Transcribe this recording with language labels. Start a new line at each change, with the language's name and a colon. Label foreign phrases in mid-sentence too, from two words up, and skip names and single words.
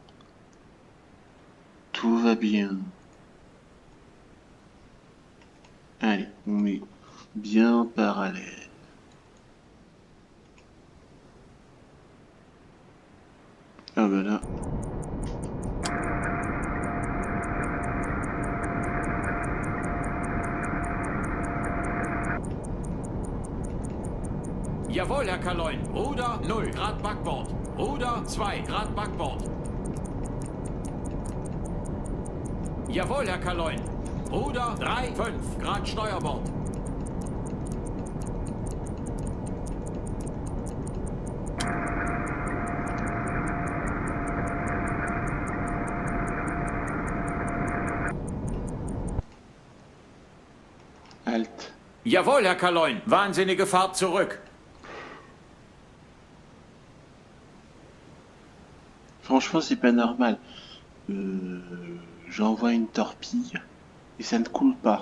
French: Tout va bien. Allez, on met bien parallèle. Ah ben là.
German: Jawohl, Herr Kaloin. Ruder 0 Grad Backbord. Ruder 2 Grad Backbord. Jawohl, Herr Kaloin. Ruder 3 5 Grad Steuerbord. Halt. Jawohl, Herr Kaloin. Wahnsinnige Fahrt zurück.
French: Franchement, c'est pas normal. J'envoie une torpille et ça ne coule pas.